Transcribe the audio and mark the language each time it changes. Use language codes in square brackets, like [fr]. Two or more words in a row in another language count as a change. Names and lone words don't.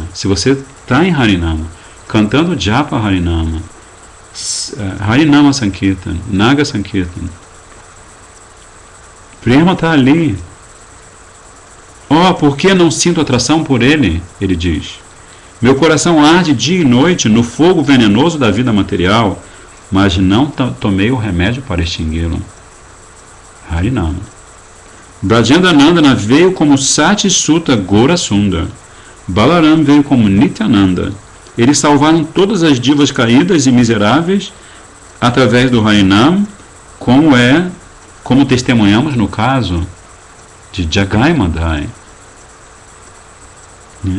[pt] Se você está em Harinama, cantando [sa] Japa Harinama, Harinama Sankirtan, Naga Sankirtan, [pt] Prema está ali. Oh, por que não sinto atração por ele? Ele diz. Meu coração arde dia e noite no fogo venenoso da vida material, mas não tomei o remédio para extingui-lo. Harinama. Brajendra Nandana veio como Sati Sutta Gora Sundar. Balaram veio como Nityananda. Eles salvaram todas as divas caídas e miseráveis através do Harinam, como testemunhamos no caso de Jagai Madhai, né?